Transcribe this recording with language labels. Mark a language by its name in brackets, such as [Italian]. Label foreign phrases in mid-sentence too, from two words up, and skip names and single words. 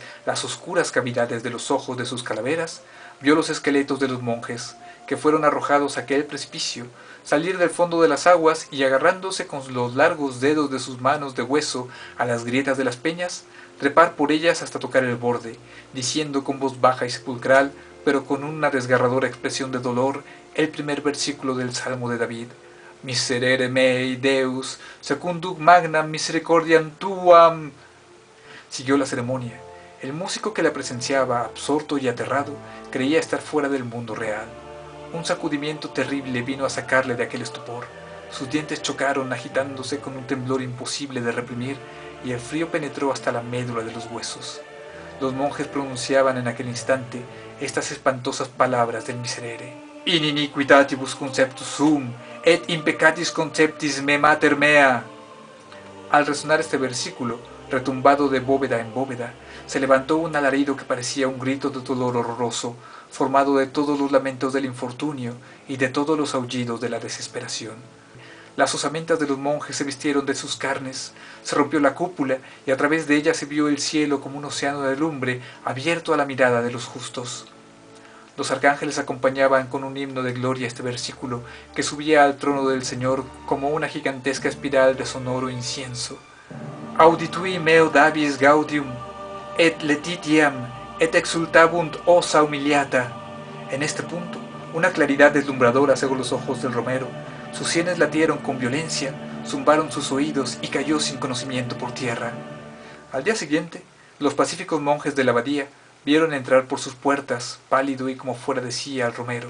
[Spanish] las oscuras cavidades de los ojos de sus calaveras, vio los esqueletos de los monjes, que fueron arrojados a aquel precipicio, salir del fondo de las aguas y agarrándose con los largos dedos de sus manos de hueso a las grietas de las peñas, trepar por ellas hasta tocar el borde, diciendo con voz baja y sepulcral, pero con una desgarradora expresión de dolor, el primer versículo del Salmo de David: [Latin] Miserere mei Deus, secundum magnam misericordiam tuam. [Spanish] Siguió la ceremonia. El músico que la presenciaba, absorto y aterrado, creía estar fuera del mundo real. Un sacudimiento terrible vino a sacarle de aquel estupor. Sus dientes chocaron agitándose con un temblor imposible de reprimir, y el frío penetró hasta la médula de los huesos. Los monjes pronunciaban en aquel instante estas espantosas palabras del Miserere: [Latin] In iniquitatibus conceptus sum, et in peccatis conceptis me mater mea. [Spanish] Al resonar este versículo, retumbado de bóveda en bóveda, se levantó un alarido que parecía un grito de dolor horroroso, formado de todos los lamentos del infortunio y de todos los aullidos de la desesperación. Las osamentas de los monjes se vistieron de sus carnes, se rompió la cúpula y a través de ella se vio el cielo como un océano de lumbre abierto a la mirada de los justos. Los arcángeles acompañaban con un himno de gloria este versículo, que subía al trono del Señor como una gigantesca espiral de sonoro incienso. [Latin] Auditui meo Davis gaudium, et letitiam, et exultabunt osa humiliata. [Spanish] En este punto, una claridad deslumbradora cegó los ojos del romero. Sus sienes latieron con violencia, zumbaron sus oídos y cayó sin conocimiento por tierra. Al día siguiente, los pacíficos monjes de la abadía vieron entrar por sus puertas, pálido y como fuera de sí, al romero.